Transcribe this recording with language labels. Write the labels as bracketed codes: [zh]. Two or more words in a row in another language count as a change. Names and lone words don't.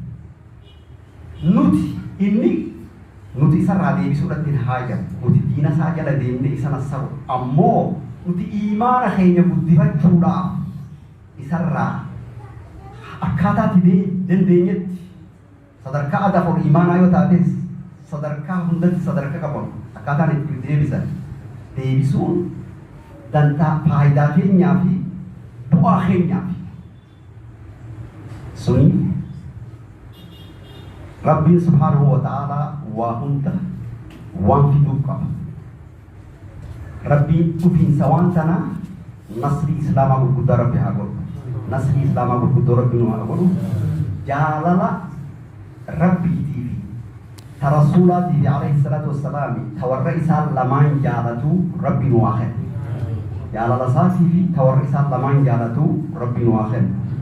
[om] nuti isarraa deebisuudhaatti hin haajamu nuti diina isaa jala deemne isa nassaru ammoo nuti iimaana keenya guddifachuudhaaf isarraa akkaataatti dandeenyetti sadarkaa adafor iimaanaa yoo taates sadarkaa hundatti sadarkaa qabamu akkaataan itti deebisan deebisuun dantaa faayidaa keenyaa fi bu'aa keenyaa fi suni Rabbiin [ar] سبحانه وتعالى [om] waa hunda waan fiduuf qaba Rabbiin dhufiinsa waan tanaa nasrii islaamaa gurguddaa Rabbi haa godhu nasrii islaamaa gurguddoo Rabbi nu haa godhu jaalala Rabbiitii fi ta rasuulaatii fi [ar] عليه الصلاة والسلام [om] ta warra isaan lamaan jaalatu Rabbi nu haa kennu jaalala isaatii fi ta warra isaan lamaan jaalatu Rabbi nu haa kennu